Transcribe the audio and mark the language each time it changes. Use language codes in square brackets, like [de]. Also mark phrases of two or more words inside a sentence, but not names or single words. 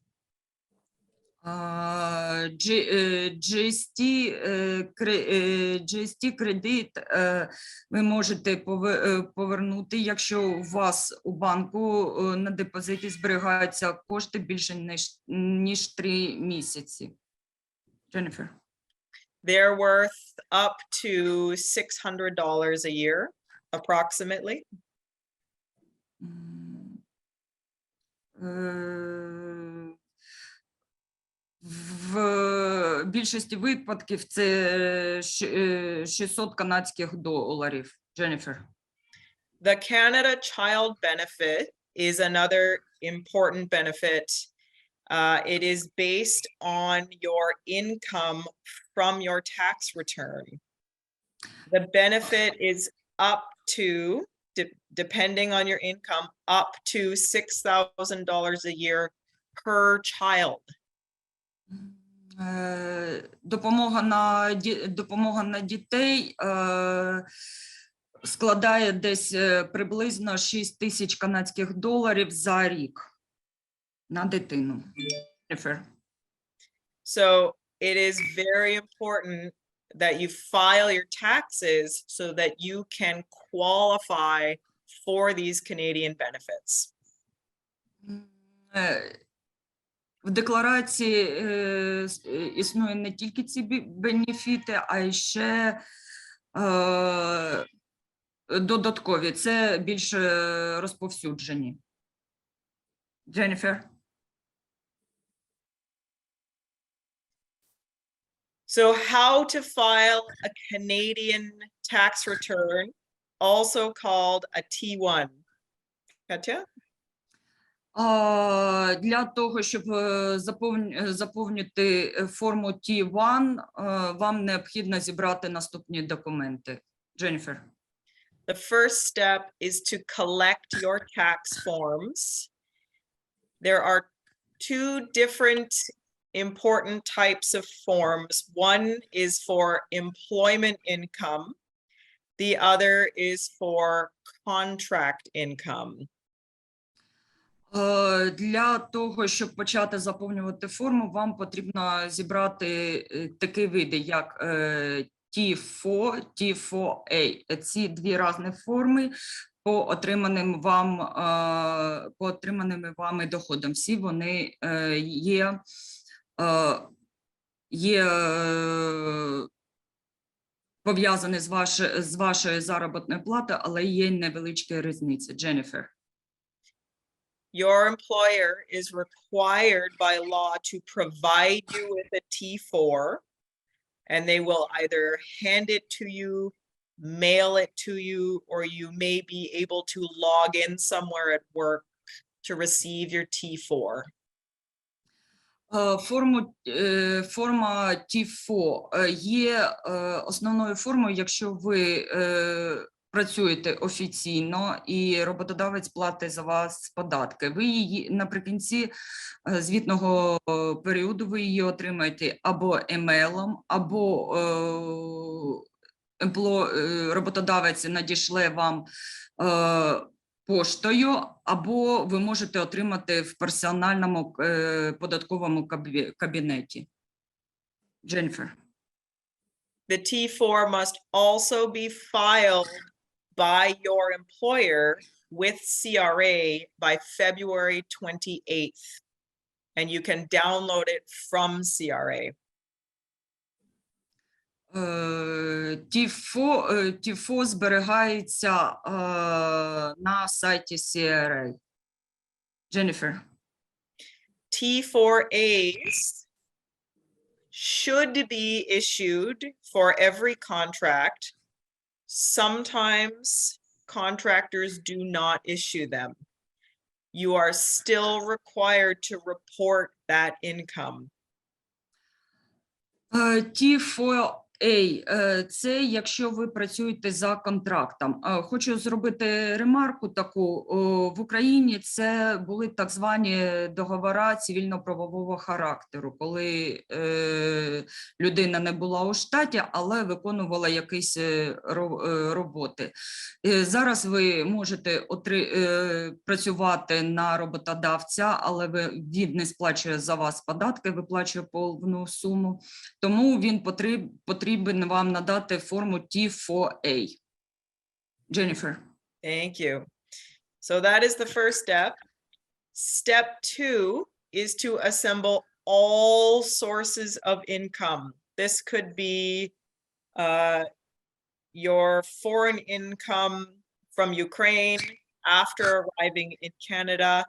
[uk] GST кредит ви можете повернути, якщо у вас у банку на депозиті зберігаються кошти більше ніж 3 місяці. Дженніфер. [en] They're worth up to $600 a year, approximately. [uk] В більшості випадків це 600 канадських доларів. Дженніфер. [en] The Canada Child Benefit is another important benefit. It is based on your income from your tax return. The benefit is up to, depending on your income, up to $6,000 a year per child. [uk] Допомога на дітей складає десь приблизно 6 тисяч канадських доларів за рік на дитину. [en] So it is very important that you file your taxes so that you can qualify for these Canadian benefits. [uk] В декларації існує не тільки ці бенефіти, а й ще додаткові. Це більш розповсюджені. Дженніфер. [en] So how to file a Canadian tax return, also called a T1. Katya? [uk] Для того, щоб заповнити форму T1, вам необхідно зібрати наступні документи. Дженніфер. [en] The first step is to collect your tax forms. There are 2 different important types of forms. One is for employment income. The other is for contract income. [uk] Для того, щоб почати заповнювати форму, вам потрібно зібрати такі види, як T4, T4A. Ці 2 різні форми по отриманим вами доходам. Всі вони є пов'язані з вашою заробітною платою, але є невеличка різниця. Дженніфер. [en] Your employer is required by law to provide you with a T4, and they will either hand it to you, mail it to you, or you may be able to log in somewhere at work to receive your T4. [uk] Форма T4 є основною формою, якщо ви працюєте офіційно і роботодавець платить за вас податки. Ви її наприкінці звітного періоду ви її отримаєте або емейлом, або роботодавець надішле вам поштою, або ви можете отримати в персональному податковому кабінеті. Дженніфер. [en] The T4 must also be filed by your employer with CRA by February 28th. And you can download it from CRA. [uk] T4 зберігається на сайті CRA. Дженніфер. [en] T4As should be issued for every contract. Sometimes contractors do not issue them. You are still required to report that income. [uk] T4A – це якщо ви працюєте за контрактом. Хочу зробити ремарку таку. В Україні це були так звані договори цивільно-правового характеру, коли людина не була у штаті, але виконувала якісь роботи. Зараз ви можете працювати на роботодавця, але він не сплачує за вас податки, виплачує повну суму. Тому він потрібен вам надати форму T4A. [en] Jennifer. Thank you. So that is the first step. Step 2 is to assemble all sources of income. This could be your foreign income from Ukraine after arriving in Canada.